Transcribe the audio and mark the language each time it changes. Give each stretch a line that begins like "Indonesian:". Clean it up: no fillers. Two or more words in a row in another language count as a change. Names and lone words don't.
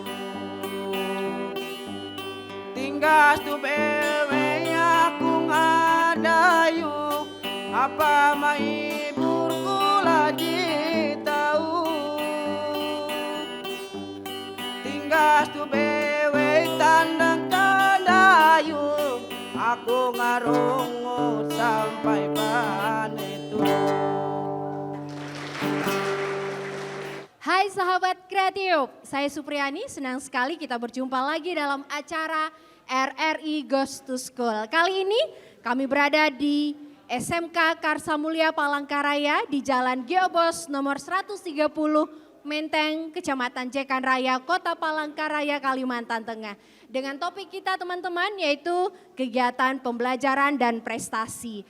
Ngaju: tinggal tu bewe aku ngadayu apa maibur kula tahu tinggal tu bewe tandang kadayu aku ngarungut sampai panetu.
Indonesian: Hai sahabat kreatif, saya Supriyani, senang sekali kita berjumpa lagi dalam acara RRI
English: Goes to School.
Indonesian: Kali ini kami berada di SMK Karsa Mulia Palangkaraya di Jalan Geobos nomor 130 Menteng, Kecamatan Jekan Raya, Kota Palangkaraya, Kalimantan Tengah. Dengan topik kita teman-teman yaitu kegiatan pembelajaran dan prestasi.